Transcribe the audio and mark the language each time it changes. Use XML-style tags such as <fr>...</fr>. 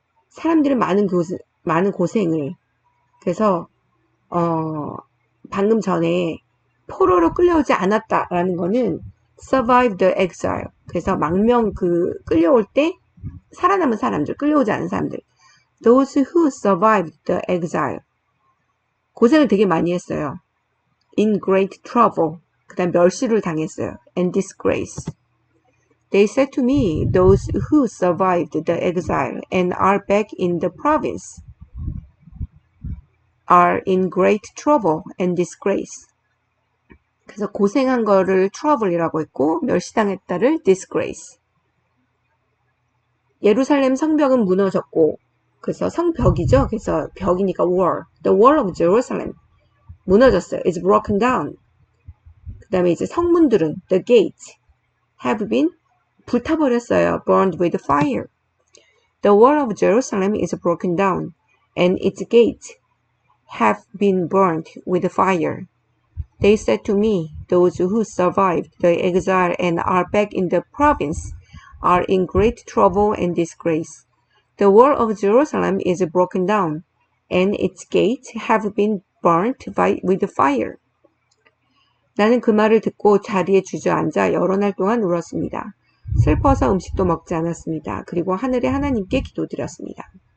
<ko>사람들은 많은 고생을 그래서 방금 전에 포로로 끌려오지 않았다라는 거는</ko> <en>survive the exile.</en> <ko>그래서 망명 끌려올 때 살아남은 사람들, 끌려오지 않은 사람들.</ko> <en>Those who survived the exile.</en> <ko>고생을 되게 많이 했어요.</ko> <en>In great trouble.</en> <ko>그 다음 멸시를 당했어요.</ko> <en>And disgrace. They said to me, those who survived the exile and are back in the province are in great trouble and disgrace.</en> <ko>그래서 고생한 거를 trouble이라고 했고 멸시당했다를 disgrace. 예루살렘 성벽은 무너졌고 그래서 성벽이죠. 그래서 벽이니까 wall.</ko> <en>The wall of Jerusalem.</en> <ko>무너졌어요.</ko> <en>It's broken down.</en> <ko>그 다음에 이제 성문들은</ko> <en>the gates have been</en> <ko>불타버렸어요.</ko> <en>Burned with fire. The wall of Jerusalem is broken down and its gates have been burned with fire. They said to me, those who survived the exile and are back in the province are in great trouble and disgrace. The wall of Jerusalem is broken down, and its gates have been burnt with fire.</en> <ko>나는 그 말을 듣고 자리에 주저앉아 여러 날 동안 울었습니다. 슬퍼서 음식도 먹지 않았습니다. 그리고 하늘의 하나님께 기도드렸습니다.</ko>